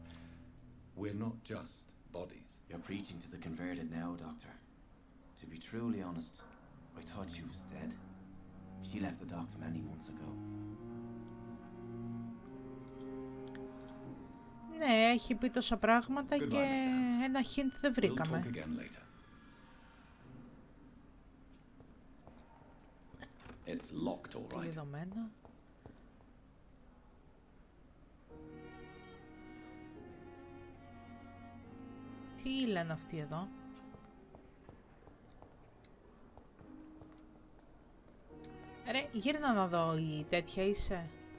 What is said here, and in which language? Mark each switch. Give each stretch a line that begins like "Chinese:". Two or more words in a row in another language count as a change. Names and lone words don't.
English: We're not just bodies. You're preaching to the converted now, Doctor. To be truly honest, I thought she was dead. She left the docks many months ago.
Greek: Ναι, έχει πει τόσα πράγματα και ένα hint δεν
English: We'll
Greek: βρήκαμε.
English: talk again later. It's locked, all right.
Greek: Κλειδωμένα. Τι λένε αυτοί εδώ? Ρε, γύρνα να δω, η τέτοια είσαι.